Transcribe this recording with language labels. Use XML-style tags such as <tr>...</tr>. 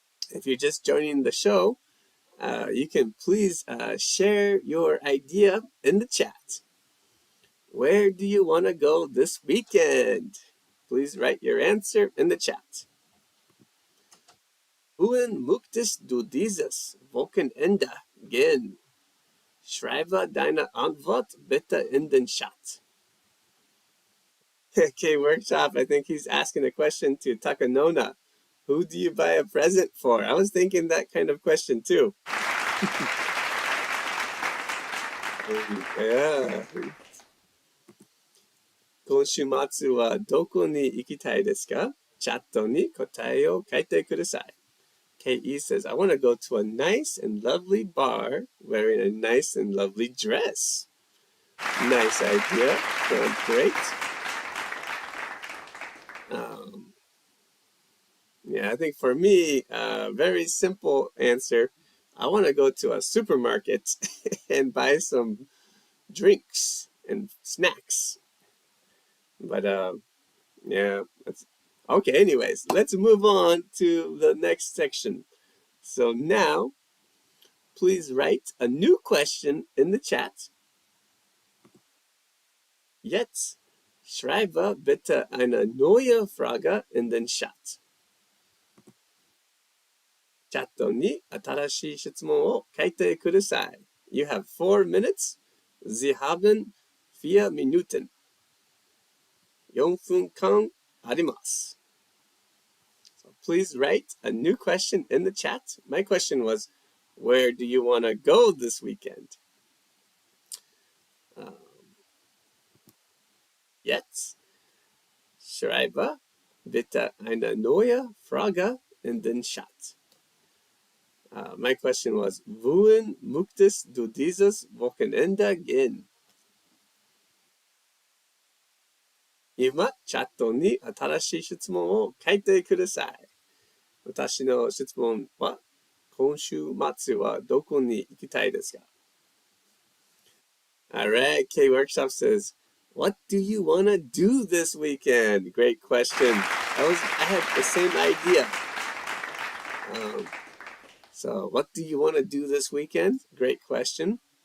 <en>If you're just joining the show, you can please share your idea in the chat. Where do you want to go this weekend? Please write your answer in the chat.</en> <de>Wohin möchtest du dieses Wochenende gehen? Schreibe deine Antwort bitte in den Chat.</de> <en>Okay, workshop. I think he's asking a question to Takanona. Who do you buy a present for? I was thinking that kind of question too. Yeah.</en> <ja>今週末はどこに行きたいですか？チャットに答えを書いてください。</ja> <en>KE says, I want to go to a nice and lovely bar wearing a nice and lovely dress. Nice idea. Sounds great. Yeah, I think for me, very simple answer. I want to go to a supermarket and buy some drinks and snacks. But yeah, that's okay. Anyways, let's move on to the next section. So now, please write a new question in the chat.</en> <de>Jetzt schreibe bitte eine neue Frage in den Chat.</de> <ja>チャットに新しい質問を書いてください。</ja> <en>You have 4 minutes.</en> <de>Sie haben 4 Minuten.</de> <ja>4分間あります。</ja> <en>So please write a new question in the chat. My question was, where do you want to go this weekend?</en> <de>Jetzt schreibe bitte eine neue Frage in den Chat.</de> <en>My question was,</en> <de>wohin möchtest du dieses Wochenende gehen?</de> <ja>今、チャットに新しい質問を書いてください。私の質問は、今週末はどこに行きたいですか？</ja> <en>Alright, K Workshop says, what do you want to do this weekend? Great question. I had the same idea. So what do you want to do this weekend? Great question.</en>